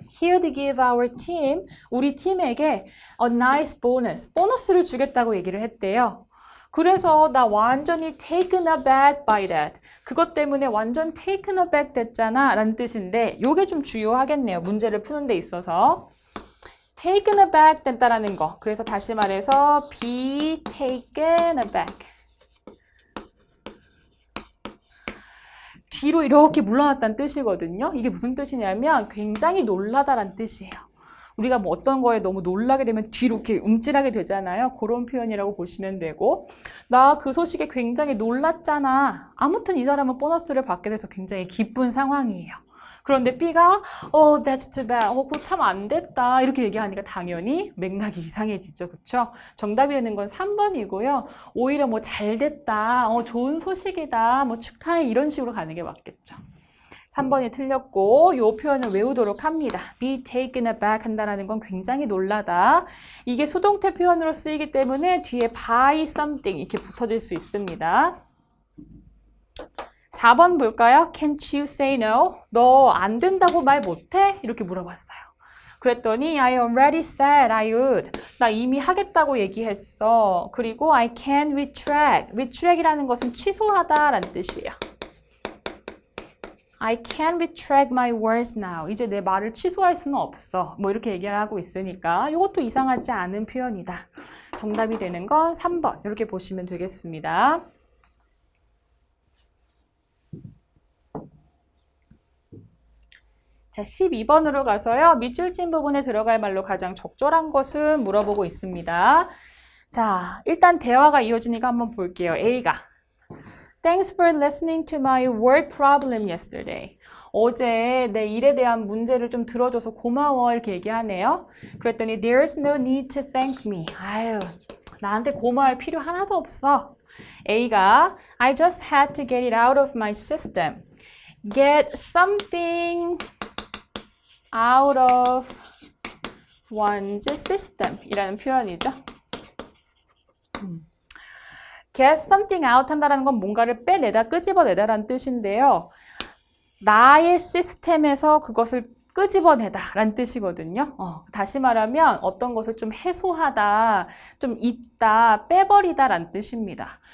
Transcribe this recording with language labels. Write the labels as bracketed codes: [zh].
[en] He'd give our team, [ko] 우리 팀에게 [en] a nice bonus, [ko] 보너스를 주겠다고 얘기를 했대요. 그래서 나 완전히 [en] taken aback by that. [ko] 그것 때문에 완전 [en] taken aback [ko] 됐잖아 라는 뜻인데 요게 좀 주요하겠네요. 문제를 푸는 데 있어서. [en] taken aback [ko] 됐다라는 거. 그래서 다시 말해서 [en] be taken aback. [ko] 뒤로 이렇게 물러났다는 뜻이거든요. 이게 무슨 뜻이냐면 굉장히 놀라다라는 뜻이에요. 우리가 뭐 어떤 거에 너무 놀라게 되면 뒤로 이렇게 움찔하게 되잖아요. 그런 표현이라고 보시면 되고 나 그 소식에 굉장히 놀랐잖아. 아무튼 이 사람은 보너스를 받게 돼서 굉장히 기쁜 상황이에요. 그런데 B가 [en] that's too bad. [ko] 그거 참 안 됐다. 이렇게 얘기하니까 당연히 맥락이 이상해지죠. 그렇죠? 정답이 되는 건 3번이고요. 오히려 뭐 잘 됐다. 좋은 소식이다. 뭐 축하해. 이런 식으로 가는 게 맞겠죠. 3번이 틀렸고 이 표현을 외우도록 합니다. [en] be taken aback [ko] 한다는 건 굉장히 놀라다. 이게 수동태 표현으로 쓰이기 때문에 뒤에 [en] by something [ko] 이렇게 붙어질 수 있습니다. 4번 볼까요? [en] Can't you say no? [ko] 너 안 된다고 말 못해? 이렇게 물어봤어요. 그랬더니 [en] I already said I would. [ko] 나 이미 하겠다고 얘기했어. 그리고 [en] I can retract. [ko] retract이라는 것은 취소하다라는 뜻이에요. [en] I can retract my words now. [ko] 이제 내 말을 취소할 수는 없어. 뭐 이렇게 얘기를 하고 있으니까 이것도 이상하지 않은 표현이다. 정답이 되는 건 3번. 이렇게 보시면 되겠습니다. 자, 12번으로 가서요. 밑줄진 부분에 들어갈 말로 가장 적절한 것은 물어보고 있습니다. 자, 일단 대화가 이어지니까 한번 볼게요. A가 [en] Thanks for listening to my work problem yesterday. [ko] 어제 내 일에 대한 문제를 좀 들어줘서 고마워 이렇게 얘기하네요. 그랬더니 [en] There's no need to thank me. [ko] 아유, 나한테 고마워할 필요 하나도 없어. A가 [en] I just had to get it out of my system. Get something out of one's system [ko] 이라는 표현이죠. [en] Get something out [ko] 한다는 건 뭔가를 빼내다, 끄집어내다라는 뜻인데요. 나의 시스템에서 그것을 끄집어내다 라는 뜻이거든요. 다시 말하면 어떤 것을 좀 해소하다, 좀 잊다, 빼버리다 라는 뜻입니다.